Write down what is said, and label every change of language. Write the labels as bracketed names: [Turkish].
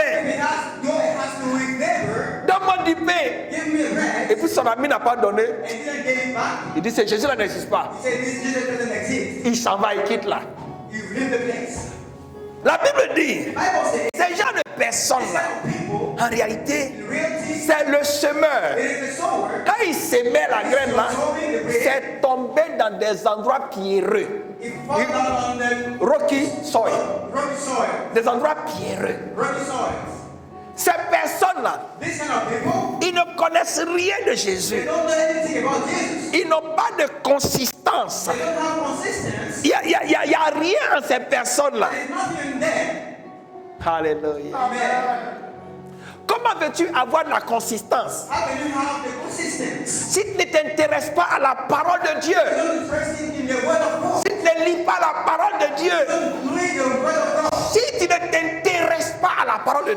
[English] If he has to his neighbor, [French] donne-moi du pain, [English] give me a bread, [French] et puis son ami n'a pas donné, [English] and didn't give it back, [French] il dit, ce Jésus là n'existe pas. [English] he said, this Jesus doesn't exist. [French] Il s'en va, il quitte là. [English] You leave the place. [French] La Bible dit, [English] The Bible says, [French] ces genre de personnes [English] this [French] là, [English] kind of people, [French] en réalité, [English] in reality, [French] c'est le semeur. [English] it is the sower. [French] Quand il s'aimait la graine là, c'est tombé dans des endroits pierreux. [English] It falls down on the Rocky soil. rocky soil. [French] Des endroits pierreux. [English] Rocky soils. [French] Ces personnes-là, [English] This kind of people, [French] ils ne connaissent rien de [English] they [French] Jésus. [English] don't know anything about Jesus. [French] Ils n'ont pas de consistance. [English] They don't have consistency. [French] Il n'y a rien en ces personnes-là. [English] There's nothing in them. [French] Alléluia. [English] Amen. [French] Comment veux-tu avoir de la consistance [English] How can you have the consistency? [French] si tu ne t'intéresses pas à la parole de Dieu? [English] You don't interest in the word of God. [French] Si tu ne lis pas la parole de Dieu? [English] You don't read the word of God. [French] Si tu ne t'intéresses pas à la parole de